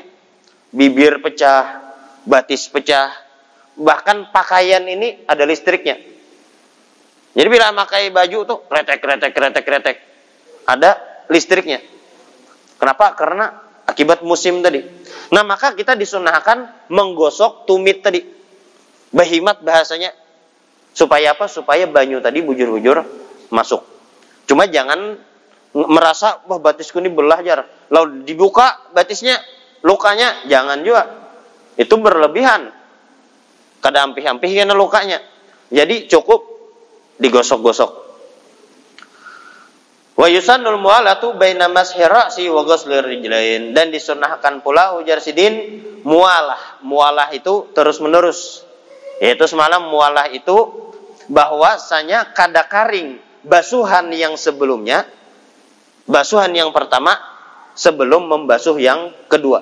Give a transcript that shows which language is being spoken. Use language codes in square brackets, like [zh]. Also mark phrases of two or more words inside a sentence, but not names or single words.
[bjn] Bibir pecah, batis pecah. Bahkan pakaian ini ada listriknya. Jadi bila pakai baju tuh kretek. Ada listriknya. Kenapa? Karena akibat musim tadi. Nah, maka kita disunahkan menggosok tumit tadi. Bahimat bahasanya. Supaya apa? Supaya banyu tadi bujur-bujur masuk. Cuma jangan merasa, wah batisku ini belah jar. Lalu dibuka batisnya, lukanya, jangan juga. Itu berlebihan. Kada ampih-ampih karena lukanya. Jadi cukup digosok-gosok. [ar] ويسن الموالاة بين مسح الرأس وغسل الرجلين, [bjn] dan disunahkan pula ujar sidin mualah. Mualah itu terus-menerus. Yaitu semalam mualah itu bahwasanya kada karing basuhan yang sebelumnya, basuhan yang pertama sebelum membasuh yang kedua.